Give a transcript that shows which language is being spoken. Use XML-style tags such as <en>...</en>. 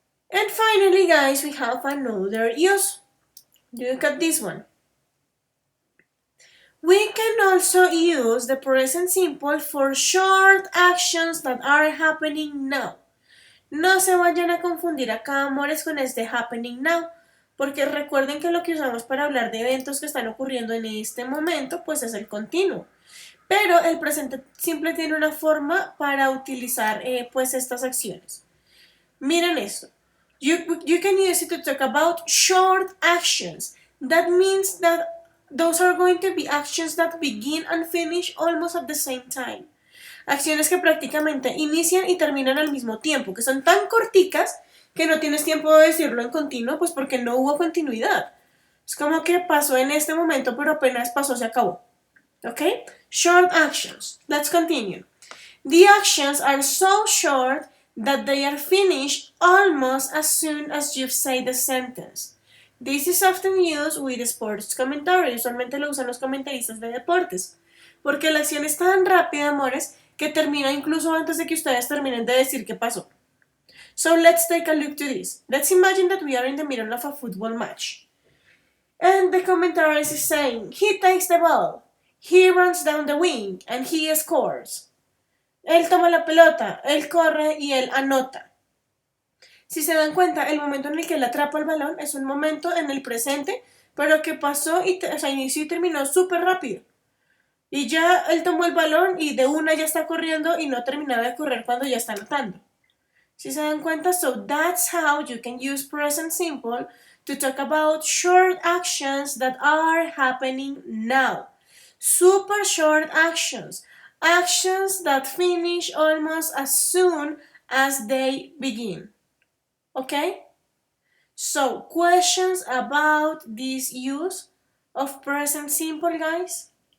<en>And finally, guys, we have another use. Look at this one. We can also use the present simple for short actions that are happening now.</en> <es>No se vayan a confundir acá, amores, con este</es> <en>happening now,</en> <es>porque recuerden que lo que usamos para hablar de eventos que están ocurriendo en este momento, pues es el continuo. Pero el presente simple tiene una forma para utilizar pues estas acciones. Miren esto.</es> <en>You can use it to talk about short actions. That means that those are going to be actions that begin and finish almost at the same time.</en> <es>Acciones que prácticamente inician y terminan al mismo tiempo, que son tan corticas que no tienes tiempo de decirlo en continuo, pues porque no hubo continuidad. Es como que pasó en este momento, pero apenas pasó, se acabó.</es> <en>Okay? Short actions. Let's continue. The actions are so short that they are finished almost as soon as you've said the sentence. This is often used with sports commentary.</en> <es>Usualmente lo usan los comentaristas de deportes. Porque la acción es tan rápida, amores, que termina incluso antes de que ustedes terminen de decir qué pasó.</es> <en>So let's take a look to this. Let's imagine that we are in the middle of a football match. And the commentaries is saying, he takes the ball, he runs down the wing, and he scores.</en> <es>Él toma la pelota, él corre y él anota. Si se dan cuenta, el momento en el que él atrapa el balón es un momento en el presente, pero que pasó y inició y terminó súper rápido. Y ya él tomó el balón y de una ya está corriendo y no ha terminado de correr cuando ya está anotando. Si se dan cuenta,</es> <en>so that's how you can use present simple to talk about short actions that are happening now. Super short actions. Actions that finish almost as soon as they begin. Okay? So, questions about this use of present simple, guys?</en>